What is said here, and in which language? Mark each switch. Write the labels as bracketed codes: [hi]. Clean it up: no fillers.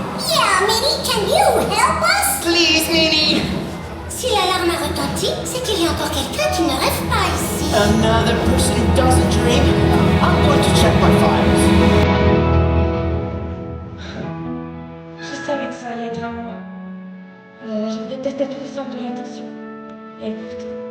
[en] Yeah, Minnie, can you help us? Please, Minnie! [fr] Si l'alarme a retenti, c'est qu'il y a encore quelqu'un qui ne rêve pas ici. [en] Another person who doesn't dream? I'm going to check my files. [fr] Je savais que ça allait être à moi. Je détestais tout le centre de l'attention. Et pourtant...